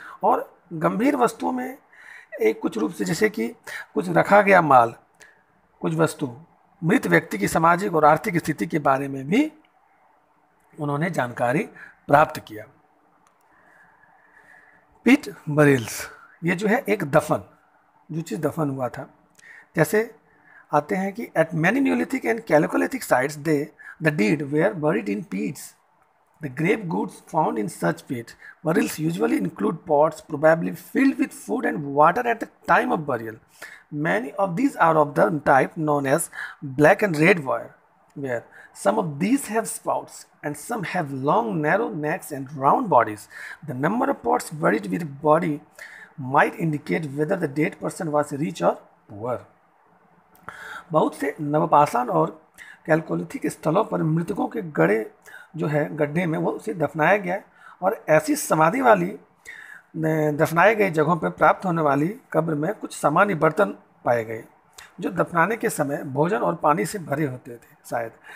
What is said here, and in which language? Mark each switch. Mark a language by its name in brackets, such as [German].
[Hindi] और गंभीर वस्तुओं में एक कुछ रूप से, जैसे कि कुछ रखा गया माल, कुछ वस्तु, मृत व्यक्ति की सामाजिक और आर्थिक स्थिति के बारे में भी उन्होंने जानकारी प्राप्त किया। [English] pit burials, [Hindi] ये जो है एक दफन, जो चीज़ दफन हुआ था, जैसे आते हैं कि [English] At many neolithic and chalcolithic sites the dead were buried in pits. The grave goods found in such pits burials usually include pots probably filled with food and water at the time of burial. Many of these are of the type known as black and red ware. Some of these have spouts and some have long narrow necks and round bodies. The number of pots buried with body might indicate whether the dead person was rich or poor. [Hindi] बहुत से नवपाषाण और कैलोकोलिथिक स्थलों पर मृतकों के गड्ढे में वो उसे दफनाया गया और ऐसी समाधि वाली दफनाए गए जगहों पर प्राप्त होने वाली कब्र में कुछ सामान्य बर्तन पाए गए जो दफनाने के समय भोजन और पानी से भरे होते थे शायद।